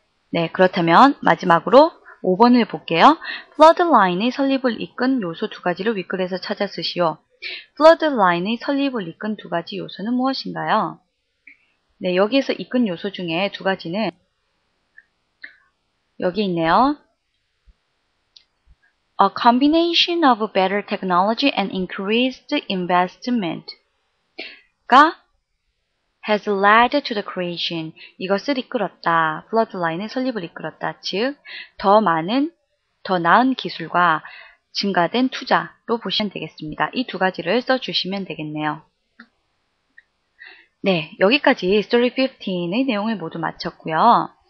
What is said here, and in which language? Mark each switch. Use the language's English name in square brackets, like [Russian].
[Korean] 네, 그렇다면 마지막으로 5번을 볼게요. flood line의 설립을 이끈 요소 두 가지를 윗글에서 찾아 쓰시오. flood line의 설립을 이끈 두 가지 요소는 무엇인가요? 네, 여기에서 이끈 요소 중에 두 가지는 여기 있네요. [English] A combination of better technology and increased investment 가 has led to the creation. [Korean] 이것을 이끌었다. flood line의 설립을 이끌었다. 즉, 더 나은 기술과 증가된 투자로 보시면 되겠습니다. 이 두 가지를 써주시면 되겠네요. 네, 여기까지 Story 15의 내용을 모두 마쳤고요.